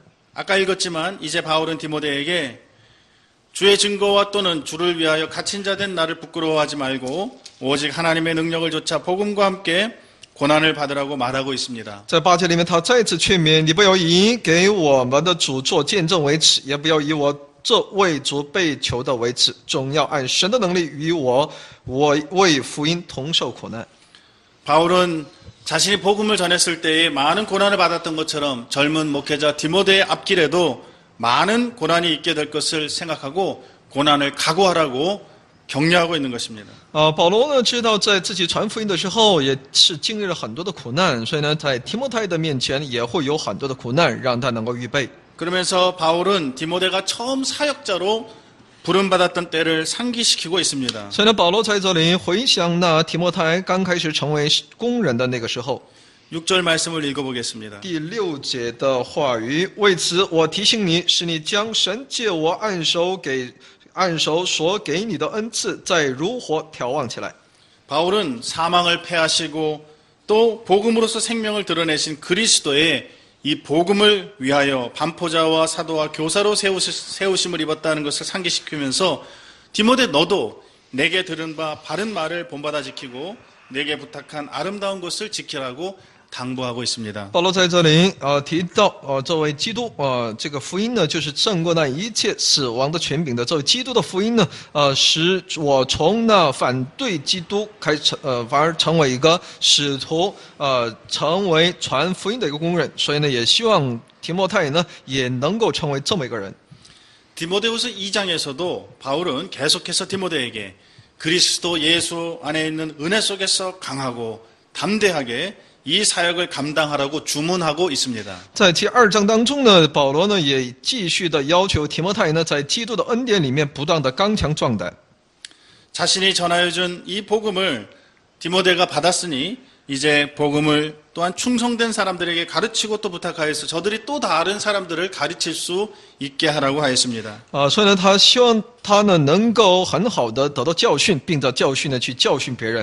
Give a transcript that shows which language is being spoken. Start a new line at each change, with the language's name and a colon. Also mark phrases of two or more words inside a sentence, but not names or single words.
Korean: 아까 읽었지만 이제 바울은 디모데에게 주의 증거와 또는 주를 위하여 갇힌 자 된 나를 부끄러워하지 말고 오직 하나님의 능력을 조차 복음과 함께 고난을 받으라고 말하고 있습니다.
Chinese: 在8节里面，他再次劝勉你不要以给我们的主做见证为耻，也不要以我这为主被囚的为耻，总要按神的能力与我为福音同受苦难。
Korean: 바울은 자신이 복음을 전했을 때에 많은 고난을 받았던 것처럼 젊은 목회자 디모데의 앞길에도 많은 고난이 있게 될 것을 생각하고 고난을 각오하라고 격려하고 있는 것입니다.
Chinese: 保罗呢知道在自己传福音的时候也是经历了很多的苦难，所以呢在提摩太的面前也会有很多的苦难，让他能够预备。
Korean: 그러면서 바울은 디모데가 처음 사역자로 부름받았던 때를 상기시키고 있습니다.
Chinese: 所以呢，保罗在这里回想那提摩太刚开始成为工人的那个时候。
Korean: 6절 말씀을 읽어보겠습니다.
Chinese: 第6节的话语，为此我提醒你，使你将神借我按手所给你的恩赐，再如火眺望起来。
Korean: 바울은 사망을 패하시고 또 복음으로서 생명을 드러내신 그리스도의 이 복음을 위하여 반포자와 사도와 교사로 세우심을 입었다는 것을 상기시키면서 디모데 너도 내게 들은 바 바른 말을 본받아 지키고 내게 부탁한 아름다운 것을 지키라고 당부하고 있습니다.
Chinese: 保罗在这里提到作为基督这个福音呢，就是胜过那一切死亡的权柄的。作为基督的福音呢，使我从那反对基督开始反而成为一个使徒，成为传福音的一个工人。所以呢，也希望提摩太呢也能够成为这么一个人。
Korean: 디모데후서 2장에서도 바울은 계속해서 디모데에게 그리스도 예수 안에 있는 은혜 속에서 강하고 담대하게 이 사역을 감당하라고 주문하고 있습니다.
Chinese: 在第2章当中呢，保罗呢也继续的要求提摩太呢，在基督的恩典里面不断的刚强壮胆。
Korean: 자신이 전하여 준 이 복음을 디모데가 받았으니 이제 복음을 또한 충성된 사람들에게 가르치고 또 부탁하여서 저들이 또 다른 사람들을 가르칠 수 있게 하라고 하였습니다.
Chinese: 所以呢，他希望他呢能够很好的得到教训，并在教训呢去教训别人。